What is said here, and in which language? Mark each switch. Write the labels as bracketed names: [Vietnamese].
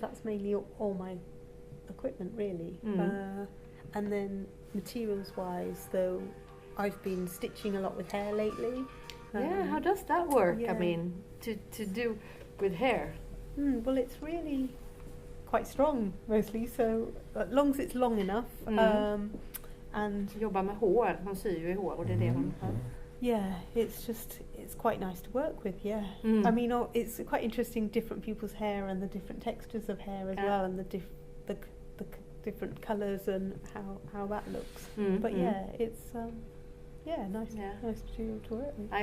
[English] That's mainly all my equipment, really. And then materials-wise, though, I've been stitching a lot with hair lately. How does that work? Yeah. I mean, to do with hair. Well, it's really quite strong, mostly. So as long as it's long enough. And [Swedish] Jobbar med hår, hon syr ju i hår och det är det hon... [English] yeah, it's quite nice to work with. Yeah, I mean, it's quite interesting, different people's hair and the different textures of hair as well, and the different colours and how that looks. But yeah, it's nice material to work with.